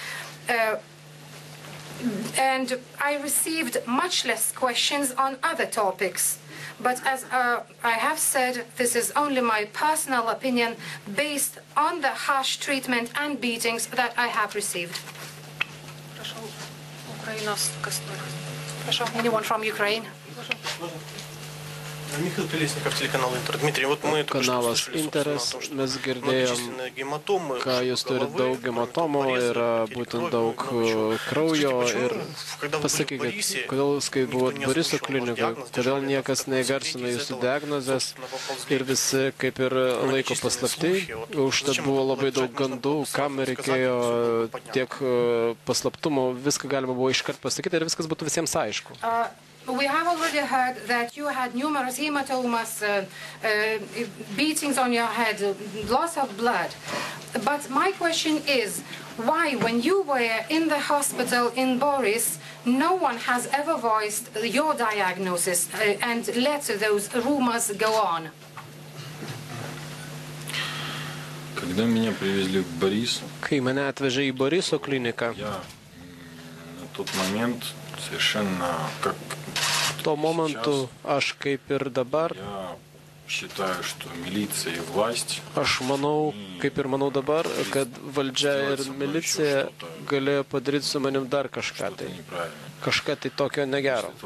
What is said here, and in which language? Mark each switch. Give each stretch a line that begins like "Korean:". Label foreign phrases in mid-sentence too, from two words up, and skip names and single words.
English: And I received much less questions on other topics. But as I have said, this is only my personal opinion based on the harsh treatment and beatings that I have received. Anyone from Ukraine?
Lithuanian: Kanalas Interes, mes girdėjom, ką jūs turite daug hematomų ir būtent daug kraujo. Ir pasakykit, kodėl, kai buvot Boriso klinikoje, kodėl niekas neįgarsino jūsų diagnozės ir visi kaip ir laiko paslapti. Užtat buvo labai daug gandų, kam reikėjo tiek paslaptumo, viską galima buvo iškart pasakyti ir viskas būtų visiems aišku.
English: We have already heard that you had numerous hematomas, beatings on your head, loss of blood. But my question is, why, when you were in the hospital in Boris, no one has ever voiced your diagnosis and let those rumors go on?
Russian: Когда меня привезли в Борис,
Lithuanian: kai mane atvežė į Boriso kliniką,
Russian: я на тот момент совершенно как
Lithuanian: tuo momentu aš kaip ir dabar, aš manau, kaip ir manau dabar, kad valdžia ir milicija galėjo padaryti su manim dar kažką tai tokio negero.